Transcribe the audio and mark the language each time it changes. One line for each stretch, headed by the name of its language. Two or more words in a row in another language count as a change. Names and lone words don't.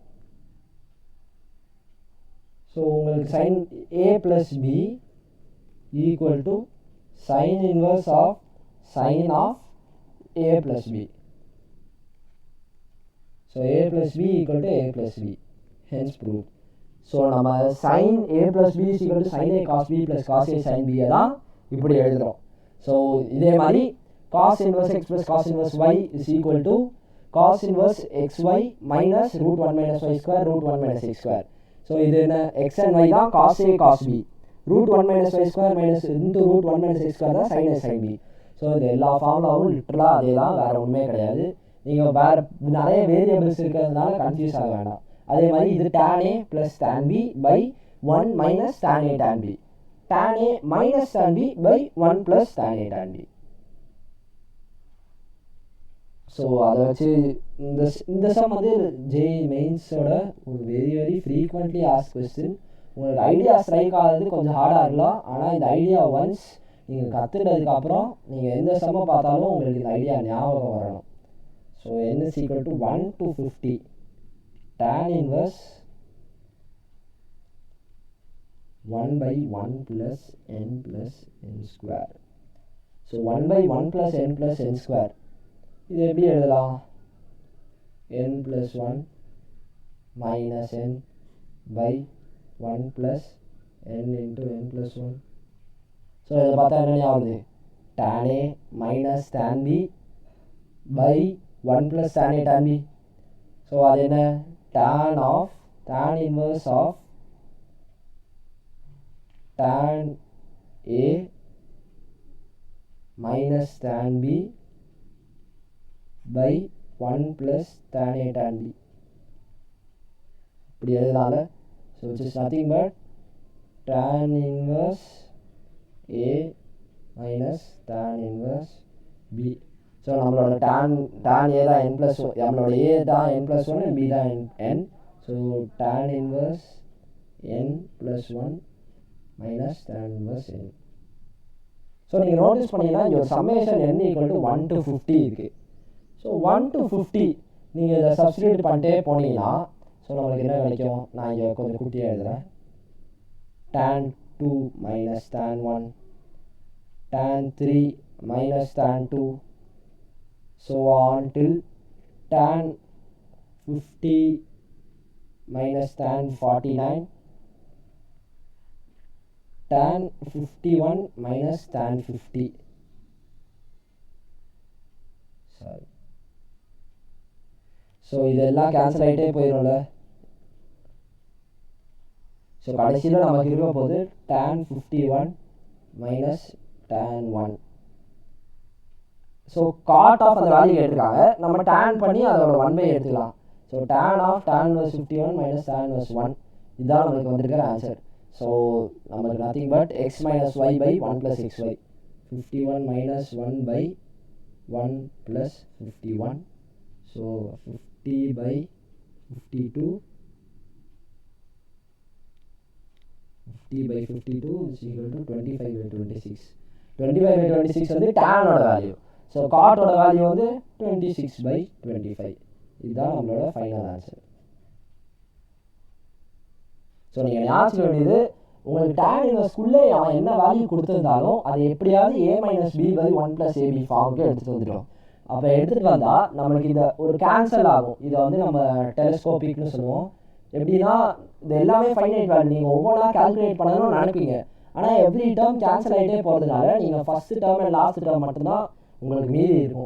English: ஸோ உங்களுக்கு sin a plus b equal to sin inverse of sin of a plus b. So a plus b equal to a plus b, hence proved. So நம்ம sin a plus b is equal to sin a cos b plus cos a sin b
Tamil: தான் இப்படி எழுதுறோம்.
English: ஸோ இதே மாதிரி cos inverse x plus cos inverse y is equal to cos inverse xy minus root 1 minus y square root 1 minus x square. ஸோ
Tamil: இது என்ன
English: x and y தான் cos a cos b, root 1 minus y square minus into root 1 minus x square தான் sin a sin b.
Tamil: ஸோ இது எல்லா ஃபார்முலாவும் லிட்டரலாக அதே தான், வேறு ஒன்றுமே கிடையாது. நீங்கள் வேறு நிறைய வேரியபிள்ஸ் இருக்கிறதுனால கன்ஃபியூஸ் ஆக வேண்டாம். அதே மாதிரி இது
English: tan a plus tan b by 1 minus tan a tan b, tan a minus tan b by 1 plus tan a tan b.
Tamil: ஸோ அதை வச்சு இந்த சம் வந்து ஜேஇ மெயின்ஸோட ஒரு
English: very frequently ask question.
Tamil: உங்களுக்கு
English: idea strike
Tamil: ஆகிறது கொஞ்சம் ஹார்டாக இருக்கலாம், ஆனால் இந்த ஐடியா ஒன்ஸ் நீங்கள் கற்றுக்கிட்டதுக்கப்புறம் நீங்கள் எந்த சம்மை பார்த்தாலும் உங்களுக்கு இந்த ஐடியா ஞாபகம் வரணும்.
English: ஸோ n is equal to 1 to 50 tan inverse 1 by 1 plus n plus n square. ஸோ 1 by 1 plus n plus n square
Tamil: இது எப்படி எழுதலாம்?
English: n plus 1 minus n by 1 plus n into n plus 1.
Tamil: ஸோ இதை பார்த்தா என்ன ஆகுது?
English: tan a minus tan b by 1 plus tan a tan b. ஸோ அது என்ன? tan inverse of tan a minus tan b by 1 plus tan a tan b.
Tamil: இப்படி எழுதனால
English: so which is nothing but tan inverse a minus tan inverse b. ஸோ நம்மளோட tan a தான் n plus 1, நம்மளோட a தான் n plus 1 and b தான் n. ஸோ tan inverse n plus 1 minus tan inverse n.
Tamil: ஸோ நீங்கள் நோட்டீஸ் பண்ணிங்கன்னா இங்கே ஒரு சம்மேஷன்
English: n equal to 1 to 50
Tamil: இருக்குது. ஸோ 1 to 50 நீங்கள் இதை சப்ஸ்டிடியூட் பண்ணிட்டே போனீங்கன்னா ஸோ நம்மளுக்கு என்ன கிடைக்கும்? நான் இங்கே கொஞ்சம் குட்டியாக எழுதுகிறேன்.
English: tan 2 minus tan 1, tan 3 minus tan 2, so on till tan 50 minus tan 49, tan 51 minus tan 50. Sorry.
Tamil: ஸோ இதெல்லாம் கேன்சல் ஆகிட்டே போயிடும்ல. ஸோ கடைசியில் நமக்கு இருக்க போது
English: tan 51 minus tan 1.
Tamil: ஸோ
English: cot of
Tamil: அந்த வேல்யூ எடுத்துருக்காங்க, நம்ம tan பண்ணி அதோட 1 எடுத்துக்கலாம்.
English: ஸோ tan inverse 51 minus tan inverse 1
Tamil: இதுதான் நமக்கு வந்திருக்கிற ஆன்சர்.
English: ஸோ நமக்கு nothing but x minus y by 1 plus xy. 51 minus 1 by 1 plus 51. ஸோ 50 by 52. 50 by 52 is equal to 25 by 26.
Tamil: 25 by 26 வந்து tan ஓட வேல்யூ. ஸோ காட்டோட வேல்யூ வந்து 26 by 25. இதுதான் நம்மளோட ஃபைனல் ஆன்சர். ஸோ நீங்கள் ஞாபகம் வேண்டியது, உங்களுக்கு tan இன்வர்ஸ்க்குள்ளே அவன் என்ன வேல்யூ கொடுத்துருந்தாலும் அது எப்படியாவது
English: a minus b by 1 plus ab
Tamil: ஃபார்முக்கு எடுத்துகிட்டு வந்துடும். அப்போ எடுத்துகிட்டு வந்தால் நம்மளுக்கு இதை ஒரு கேன்சல் ஆகும். இதை வந்து நம்ம டெலஸ்கோபிக்னு சொல்லுவோம். எப்படின்னா இது எல்லாமே ஃபைனைட் வேல்யூ, நீங்கள் ஒவ்வொன்றா கால்குலேட் பண்ணணும்னு நினைப்பீங்க. ஆனால்
English: every term
Tamil: கேன்சல் ஆகிட்டே போகிறதுனால நீங்கள்
English: first term and last term
Tamil: மட்டும்தான் உங்களுக்கு மீதி இருக்கும்.